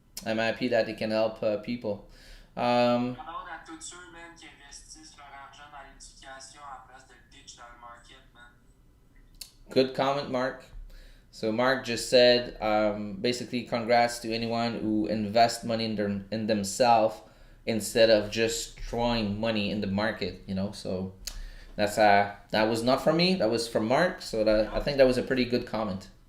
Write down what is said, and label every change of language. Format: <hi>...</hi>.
<en>I'm happy that it can help people.</en> <fr>J'adore à tous ceux, man, qui investissent leur argent dans l'éducation à la place de le ditch dans le market, man.</fr> <en>Good comment, Mark. So Mark just said, basically, congrats to anyone who invests money in themselves instead of just throwing money in the market. You know, so that was not from me. That was from Mark. So I think that was a pretty good comment.</en>